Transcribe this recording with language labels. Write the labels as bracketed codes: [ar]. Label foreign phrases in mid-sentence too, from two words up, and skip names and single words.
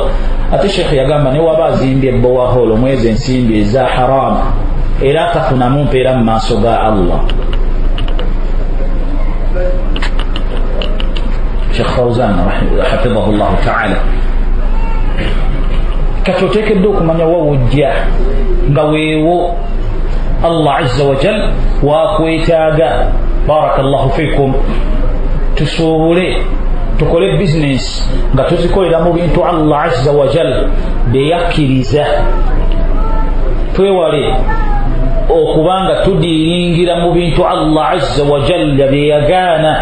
[lg] Ate Sheikh yagamba ne waba azimbye borehole omwezi ensimbi eza haramu era atafunamu mpeera mu maaso ga Allah. Sheikh Fawzan [ar] حفظه الله تعالى, [lg] kati oteekedde okumanya wawujja nga weewo [ar] الله عز وجل [lg] wakwetaaga. [ar] بارك الله فيكم, [lg] tusobole tukole business nga tuzikolera mu bintu [ar] الله عز وجل [lg] bye yakkiriza, twewale okubanga tudiringira mu bintu [ar] الله عز وجل [lg] bye yagaana.